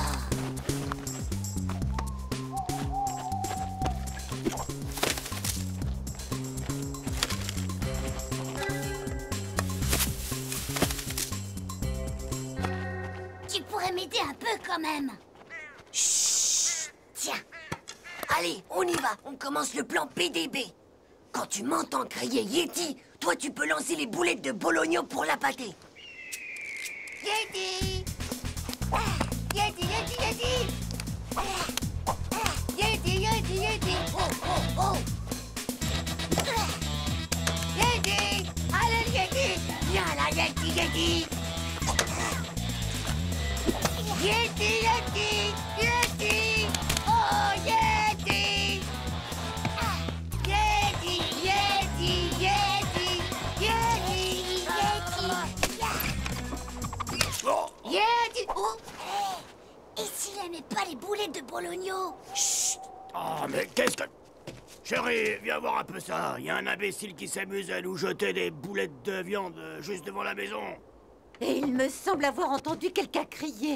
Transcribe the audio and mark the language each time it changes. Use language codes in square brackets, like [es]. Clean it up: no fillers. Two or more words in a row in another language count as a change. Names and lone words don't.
[fr] Tu pourrais m'aider un peu quand même. Chut. Tiens. Allez, on y va. On commence le plan BDB. Quand tu m'entends crier Yeti, toi, tu peux lancer les boulettes de Bologno pour l'appâter. Yeti! Yeti, Yeti, Yeti! Yeti, Yeti, Yeti! Oh, oh, oh! Yeti! Allez, le Yeti! Viens là, Yeti, Yeti! Yeti, Yeti! Yeti! Oh, Yeti! Yeti, Yeti, Yeti! Yeti! Yeti! Oh! Et s'il aimait pas les boulettes de bologno? Chut! Oh, mais qu'est-ce que... Chérie, viens voir un peu ça. Il y a un imbécile qui s'amuse à nous jeter des boulettes de viande juste devant la maison. Et il me semble avoir entendu quelqu'un crier.